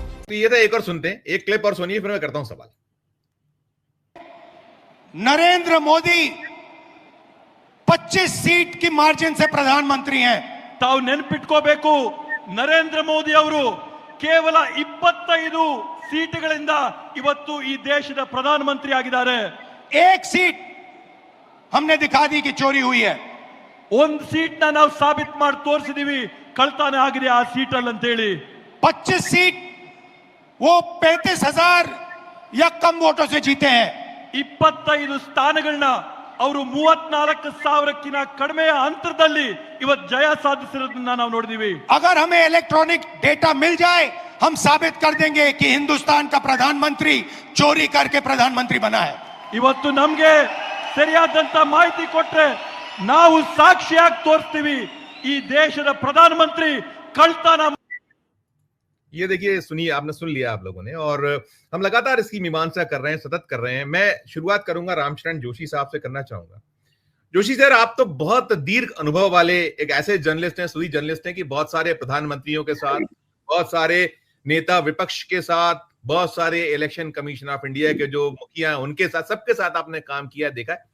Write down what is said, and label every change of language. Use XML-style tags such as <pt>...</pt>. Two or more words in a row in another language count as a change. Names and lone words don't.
<hi>तो ये था, एक और सुनते हैं, एक क्लिप और सुनिए, फिर मैं करता हूं सवाल। नरेंद्र मोदी 25 सीट की मार्जिन से प्रधानमंत्री हैं।</hi> <kn>ತಾವು ನೆನಪಿಟ್ಕೋಬೇಕು, ನರೇಂದ್ರ ಮೋದಿ ಅವರು ಕೇವಲ 25 ಸೀಟುಗಳಿಂದ ಇವತ್ತು ಈ ದೇಶದ ಪ್ರಧಾನಮಂತ್ರಿ ಆಗಿದ್ದಾರೆ.</kn> <hi>एक सीट हमने दिखा दी कि चोरी हुई है.</hi> <kn>ಒಂದು ಸೀಟ್ನ ನಾವು ಸಾಬೀತು ಮಾಡಿ ತೋರಿಸಿದೀವಿ ಕಳ್ತನ ಆಗಿದೆ ಆ ಸೀಟಲ್ಲಿ ಅಂತ ಹೇಳಿ.</kn> <hi>25 सीट वो 35,000 या कम वोटों से जीते हैं.</hi> <kn>25 ಸ್ಥಾನಗಳನ್ನ ಅವರು 34,000ಕ್ಕಿಂತ ಕಡಿಮೆ ಅಂತರದಲ್ಲಿ ಇವತ್ತು ಜಯ ಸಾಧಿಸಿರೋದನ್ನ ನಾವು ನೋಡಿದೀವಿ.</kn> <hi>अगर हमें</hi> <en>electronic data</en> <hi>मिल जाए, हम साबित कर देंगे कि हिंदुस्तान का प्रधानमंत्री चोरी करके प्रधानमंत्री बना है.</hi> <kn>ಇವತ್ತು ನಮಗೆ ಸರಿಯಾದಂತ ಮಾಹಿತಿ ಕೊಟ್ರೆ ನಾವು ಸಾಕ್ಷಿಯಾಗಿ ತೋರಿಸ್ತೀವಿ ಈ ದೇಶದ ಪ್ರಧಾನಮಂತ್ರಿ ಕಳ್ತನ.</kn> <hi>ये देखिए, सुनिए, आपने सुन लिया आप लोगों ने, और हम लगातार इसकी मीमांसा कर रहे हैं, सतत कर रहे हैं. मैं शुरुआत करूंगा रामशरण जोशी साहब से करना चाहूंगा. जोशी सर, आप तो बहुत दीर्घ अनुभव वाले एक ऐसे जर्नलिस्ट हैं, सुधी जर्नलिस्ट हैं कि बहुत सारे प्रधानमंत्रियों के साथ, बहुत सारे नेता विपक्ष के साथ, बहुत सारे इलेक्शन कमीशन ऑफ इंडिया के जो मुखिया हैं उनके साथ, सबके साथ आपने काम किया, देखा है.</hi>